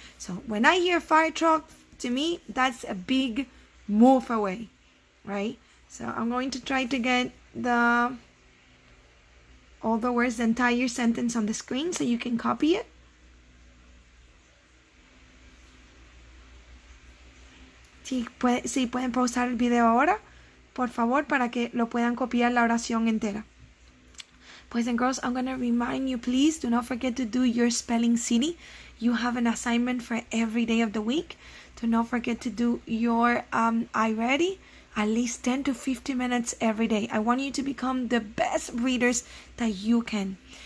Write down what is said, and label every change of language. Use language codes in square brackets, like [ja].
[en] So when I hear fire truck, to me, that's a big move away, right? So I'm going to try to get all the words, the entire sentence on the screen so you can copy it. [es] Si pueden pausar el video ahora, por favor, para que lo puedan copiar la oración entera. [en] Boys and girls, I'm going to remind you, please do not forget to do your spelling city. You have an assignment for every day of the week. Do not forget to do your I Ready at least 10 to 15 minutes every day. I want you to become the best readers that you can.